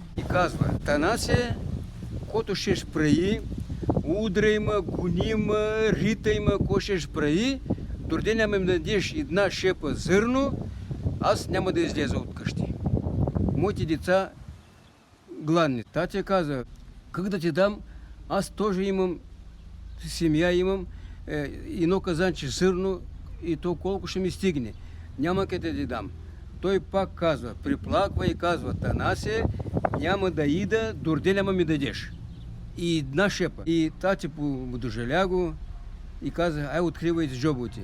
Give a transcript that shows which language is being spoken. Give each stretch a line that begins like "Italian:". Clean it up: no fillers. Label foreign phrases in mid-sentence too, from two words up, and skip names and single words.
Bulgarian: И казва, Танасе, който щеш прави, удра има, гони има, рита има, ко щеш прави, до деня ме дадеш една шепа зърно аз няма да излеза от къщи. Моите деца гладни. Татя каза, как да ти дам, аз
Russian: тоже имам семья,
Bulgarian: имам едно казанче сърно и то колко ще ми стигне. Няма къде да ти дам. Той пак казва, приплаква и казва, Танасе, няма да ида, дорде ма ми дадеш. И една шепа. И тати подожаля го и каза, ай, откривайте джобовете.